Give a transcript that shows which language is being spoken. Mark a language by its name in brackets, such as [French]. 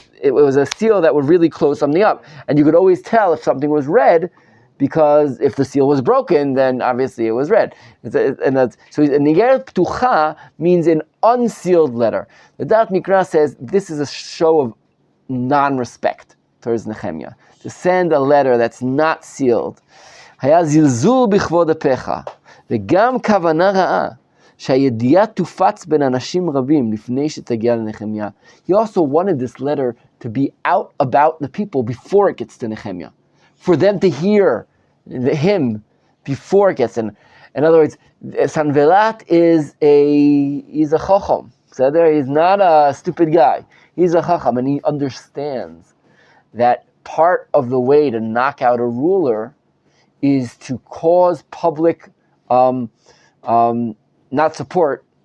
[English] It was a seal that would really close something up, and you could always tell if something was red, because if the seal was broken, then obviously it was red. So Nigeret Ptucha means an unsealed letter. The Dat Mikra says this is a show of non-respect towards Nehemiah. To send a letter that's not sealed. [Hebrew] היה זלזול בכבוד אפיך, וגם כוונה רעה, שהידיעה תופץ בין אנשים רבים לפני שתגיע לנחמיה. [English] He also wanted this letter to be out about the people before it gets to Nehemiah. For them to hear him before it gets in. In other words, Sanvelat he's a chacham. So he's not a stupid guy. He's a chacham, and he understands that part of the way to knock out a ruler is to cause public not support.